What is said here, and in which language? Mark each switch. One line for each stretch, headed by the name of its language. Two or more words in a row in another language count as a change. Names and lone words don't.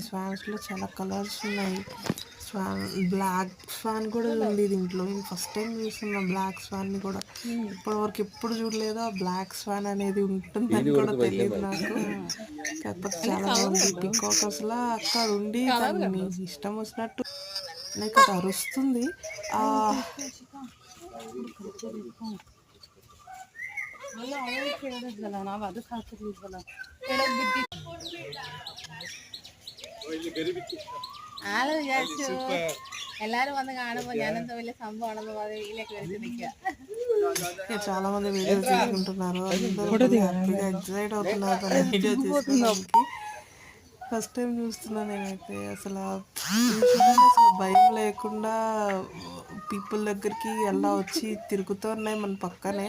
Telugu: స్వాన్స్లో చాలా కలర్స్ ఉన్నాయి.
English: black swan
Telugu: కూడా ఉంది దీంట్లో. నేను
English: first time
Telugu: చూస్తున్నా
English: black swan
Telugu: కూడా. ఇప్పటివరకు ఎప్పుడు చూడలేదు. ఆ
English: black swan
Telugu: అనేది ఉంటుందని కూడా తెలియదు నాకు. కాకపోతే చాలా బాగుంది పికాక్. అసలు అక్కడ ఉండి దాన్ని ఇష్టం వచ్చినట్టు లైక్ అది అరుస్తుంది.
Malayalam: എല്ലാരും വന്ന് കാണുമ്പോ ഞാനെന്തോ വലിയ സംഭവമാണെന്ന് ഇതിലേക്ക്
Telugu: చాలా మంది వీడియో తీసుకుంటున్నారు, హ్యాపీగా ఎక్సైట్ అవుతున్నారు వీడియో తీసుకోవడానికి.
English: first time
Telugu: చూస్తున్నా నేనైతే. అసలు భయం లేకుండా పీపుల్ దగ్గరికి ఎలా వచ్చి తిరుగుతూ ఉన్నాయి మన పక్కనే.